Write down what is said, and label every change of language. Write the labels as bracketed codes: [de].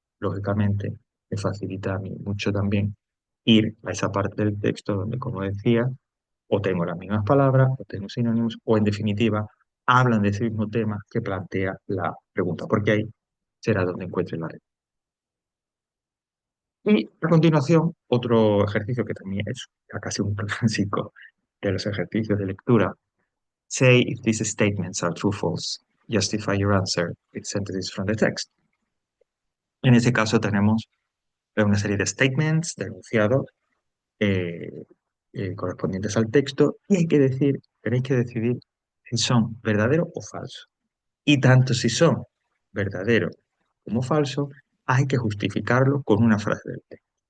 [es] Lógicamente, me facilita a mí mucho también ir a esa parte del texto donde, como decía, o tengo las mismas palabras, o tengo sinónimos, o en definitiva, hablan de ese mismo tema que plantea la pregunta, porque ahí será donde encuentre la respuesta. Y a continuación, otro ejercicio que también es ya casi un clásico de los ejercicios de lectura. [en] Say if these statements are true or false. Justify your answer with sentences from the text. [es] En ese caso tenemos una serie de statements, de enunciados eh, correspondientes al texto y tenéis que decidir si son verdaderos o falsos. Y tanto si son verdaderos como falsos, hay que justificarlo con una frase del texto.